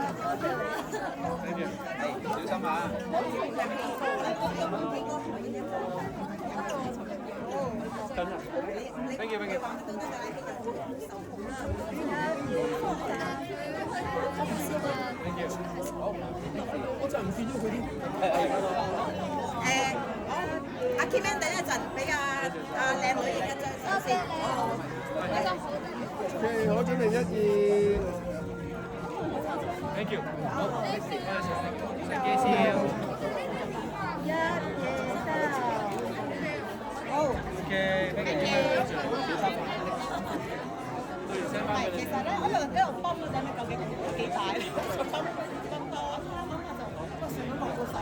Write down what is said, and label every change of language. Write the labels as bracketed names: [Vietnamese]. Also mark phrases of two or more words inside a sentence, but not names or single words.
[Cantonese] 小心啊！ [English] 緊啊 ！Thank you，thank you。 [Cantonese] 我就唔見咗佢添。阿 Kim 等一陣，俾阿靚女影一張相先。 OK，好，準備 1、2。 [English] Thank you。 [Cantonese] 好，相機先。 1、2、3。好。 [English] OK，thank you。 [Cantonese] 係，其實咧，我一路泵嗰陣咧，究竟有幾大？泵到我啱啱就個船都落到水。